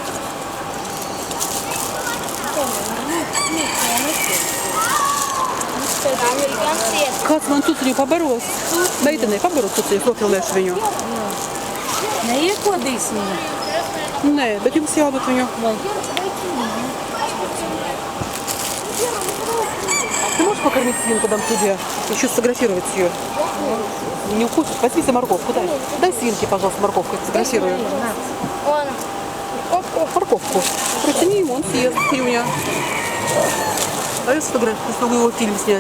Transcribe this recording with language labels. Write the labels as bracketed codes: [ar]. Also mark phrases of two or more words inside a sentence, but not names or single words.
[lv] Kāds man tuciņu pabaros? Meitenei pabaros tuciņu, profilēšu viņu. Neiekodīs viņu? Nē, bet jums jādod viņu. [ru] Ты можешь покормить свинку, дам тебе? Еще сфотографировать ее. Не укусишь? Возьми за морковку, дай. Дай свинке, пожалуйста, морковку, сфотографирую. Морковку. Протяни ему, он съест, Кирюня. Дай сфотографировать, чтобы его фильм снять.